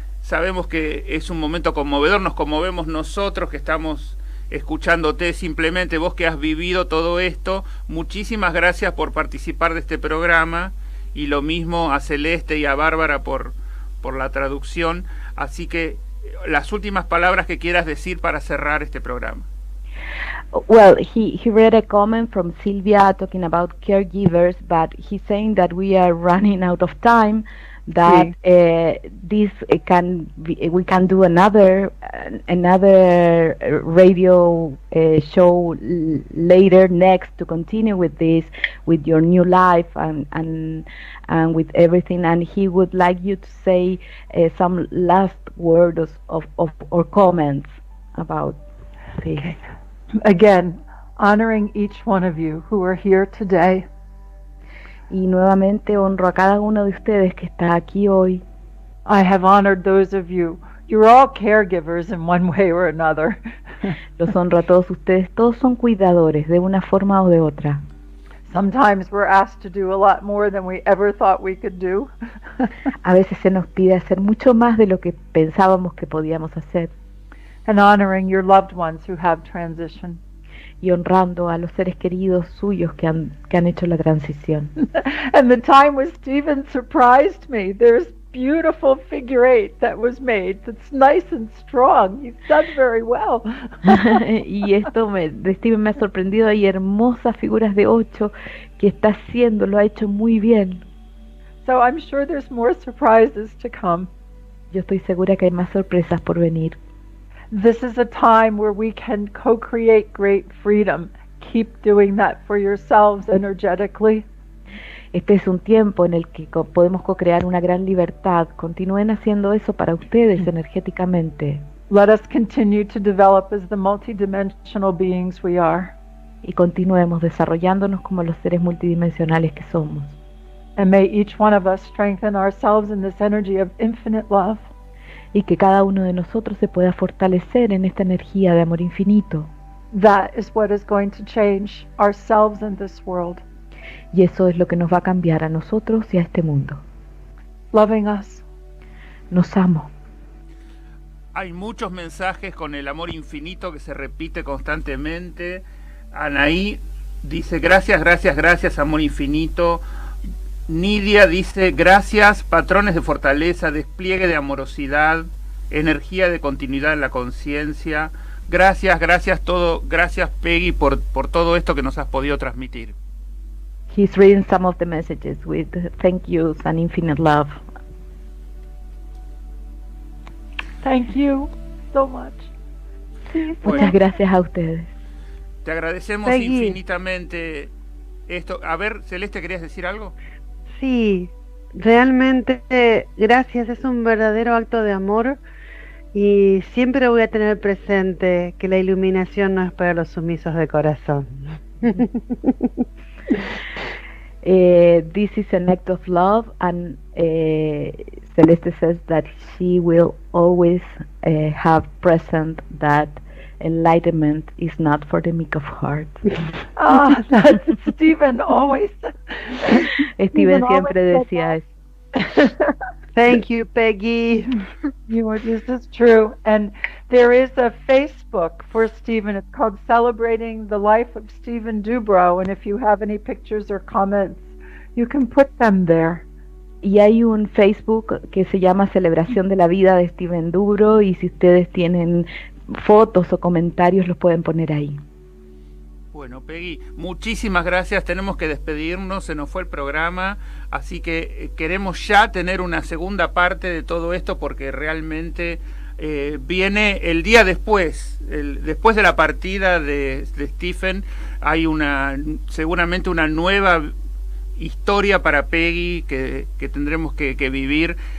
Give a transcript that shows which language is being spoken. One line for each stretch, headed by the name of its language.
Spanish: Sabemos que es un momento conmovedor, nos conmovemos nosotros que estamos escuchándote, simplemente vos que has vivido todo esto. Muchísimas gracias por participar de este programa, y lo mismo a Celeste y a Bárbara por la traducción. Así que las últimas palabras que quieras decir para cerrar este programa.
English: Well, he read a comment from Silvia talking about caregivers, but he's saying that we are running out of time, that we can do another radio show later next to continue with this, with your new life and with everything, and he would like you to say some last words or comments about this. Okay. Again, honoring each one of you who are here today.
Spanish: Y nuevamente honro a cada uno de ustedes que está aquí hoy.
English: I have honored those of you. You're all caregivers in one way or another.
Spanish: Los honro a todos ustedes. Todos son cuidadores de una forma o de otra.
English: Sometimes we're asked to do a lot more than we ever thought we could do.
Spanish: A veces se nos pide hacer mucho más de lo que pensábamos que podíamos hacer.
English: And honoring your loved ones who have transitioned.
Spanish: Y honrando a los seres queridos suyos que han hecho la transición.
English: And the time with Stephen surprised me. There's beautiful figure eight that was made that's nice and strong. He's done very well.
Spanish: Y esto de Stephen me ha sorprendido. Hay hermosas figuras de 8 que está haciendo, lo ha hecho muy bien.
English: So I'm sure there's more surprises to come.
Spanish: Yo estoy segura que hay más sorpresas por venir.
English: This is a time where we can co-create great freedom. Keep doing that for yourselves energetically.
Spanish: Este es un tiempo en el que podemos co-crear una gran libertad. Continúen haciendo eso para ustedes energéticamente.
English: Let us continue to develop as the multidimensional beings we are.
Spanish: y continuemos desarrollándonos como los seres multidimensionales que somos.
English: And may each one of us strengthen ourselves in this energy of infinite love.
Spanish: Y que cada uno de nosotros se pueda fortalecer en esta energía de amor infinito.
English: That is what is going to change ourselves and this world.
Spanish: Y eso es lo que nos va a cambiar a nosotros y a este mundo.
English: Loving us.
Spanish: Nos amo. Hay muchos mensajes con el amor infinito que se repite constantemente. Anaí dice gracias, gracias, gracias, amor infinito. Nidia dice gracias, patrones de fortaleza, despliegue de amorosidad, energía de continuidad en la conciencia. Gracias, gracias todo, gracias Peggy por todo esto que nos has podido transmitir.
English: He's reading some of the messages with thank yous and infinite love. Thank you so much.
Spanish: Muchas gracias a ustedes. Te agradecemos Peggy. Infinitamente esto. A ver, Celeste, ¿querías decir algo? Sí, realmente gracias, es un verdadero acto de amor y siempre voy a tener presente que la iluminación no es para los sumisos de corazón.
English: This is an act of love, and Celeste says that she will always have present that enlightenment is not for the meek of heart. Ah, that's Stephen always.
Spanish: Steven siempre decía eso.
English: Thank you, Peggy. This is true. And there is a Facebook for Stephen. It's called Celebrating the Life of Stephen Dubro. And if you have any pictures or comments, you can put them there.
Spanish: Y hay un Facebook que se llama Celebración de la Vida de Stephen Dubro, y si ustedes tienen fotos o comentarios los pueden poner ahí. Bueno, Peggy, muchísimas gracias. Tenemos que despedirnos, se nos fue el programa, así que queremos ya tener una segunda parte de todo esto porque realmente viene el día después, después de la partida de Stephen, hay seguramente una nueva historia para Peggy que tendremos que vivir.